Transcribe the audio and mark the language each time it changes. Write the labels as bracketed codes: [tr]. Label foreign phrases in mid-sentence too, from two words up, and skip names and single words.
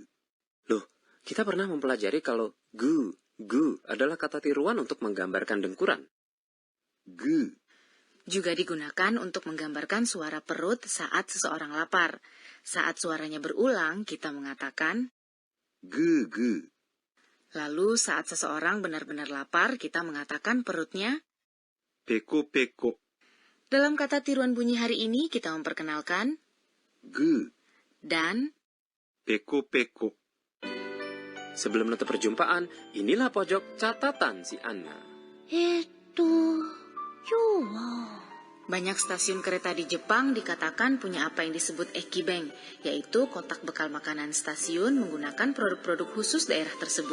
[id] Loh, kita pernah mempelajari kalau gu adalah kata tiruan untuk menggambarkan dengkuran. [ja] グー [id] Juga digunakan untuk menggambarkan suara perut saat seseorang lapar. Saat suaranya berulang, kita mengatakan [ja] グーグー [id] lalu saat seseorang benar-benar lapar, kita mengatakan perutnya. [ja] ペコペコ [id] Dalam kata tiruan bunyi hari ini, kita memperkenalkan [ja] グー [id] dan [ja] ペコペコ [id] Sebelum menutup perjumpaan, inilah pojok catatan si Anna. [ja] 今日は [id] banyak stasiun kereta di Jepang dikatakan punya apa yang disebut ekibeng, yaitu kotak bekal makanan stasiun menggunakan produk-produk khusus daerah tersebut.